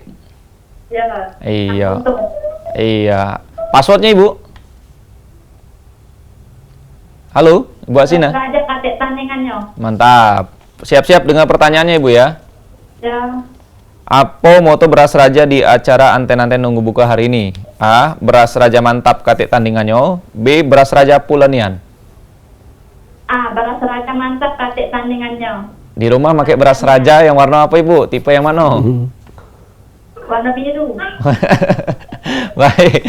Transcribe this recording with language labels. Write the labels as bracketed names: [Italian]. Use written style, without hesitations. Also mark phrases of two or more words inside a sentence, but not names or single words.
[Indonesian] Ya, Pak. Iya. Iya. Passwordnya Ibu? Halo, Ibu Asina. Raja katek tandingannya. Mantap. Siap-siap dengan pertanyaannya Ibu ya. Ya. Apa moto beras raja di acara anten-anten nunggu buka hari ini? A. Beras raja mantap katik tandingannya. B. Beras raja pulanian. A. Beras raja mantap katik tandingannya. Di rumah pakai beras raja yang warna apa Ibu? Tipe yang mana? Warna biru. Baik.